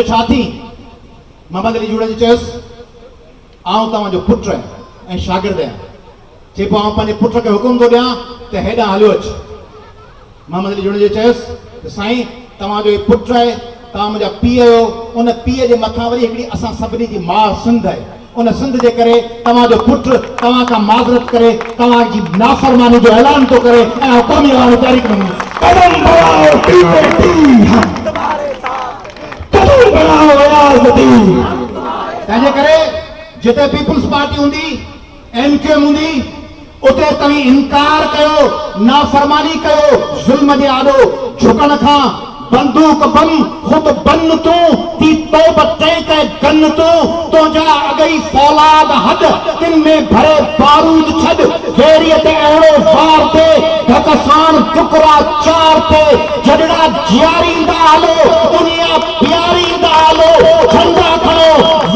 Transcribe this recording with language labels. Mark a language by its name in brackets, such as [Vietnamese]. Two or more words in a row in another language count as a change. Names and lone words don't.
[Sindhi] छा थी मोहम्मद अली जुड़े चयुसि आउं तव्हांजो पुटु ऐं शागिर्द आहियां चए पियो आउं पंहिंजे पुट खे हुकुम थो ॾियां त हेॾां हलियो अचु मोहम्मद अली जुड़े चयुसि त साईं तव्हांजो हीउ पुटु आहे तव्हां मुंहिंजा पीउ आहियो उन पीउ जे मथां वरी हिकिड़ी असां सभिनी जी माउ सिंध आहे उन सिंध जे करे तव्हांजो पुटु तव्हां खां माज़रत करे तव्हांजी नाफ़रमानी जो ऐलान थो करे ऐं क़ौमी अवामी तहरीक में [Urdu] قدم بڑھاؤ ٹی اے ٹی قدم بڑھاؤ ریاستی [Sindhi] तंहिंजे करे जिते पीपुल्स पार्टी हूंदी एमक्यूएम हूंदी उते तव्हीं इनकार कयो नाफ़रमानी कयो ज़ुल्म जे आॾो झुकण खां बंदूक बम खुद बन तूं ती तौबत तंहिं कह गन तूं तुंहिंजा अगई फौलाद हद तिन में भरे बारूद छॾ वेरीअ ते अहिड़ो वार ते धक साण टुकड़ा चार ते जॾड़ा जियारींदा हलो दुनिया प्यारींदा हलो झंडा खणो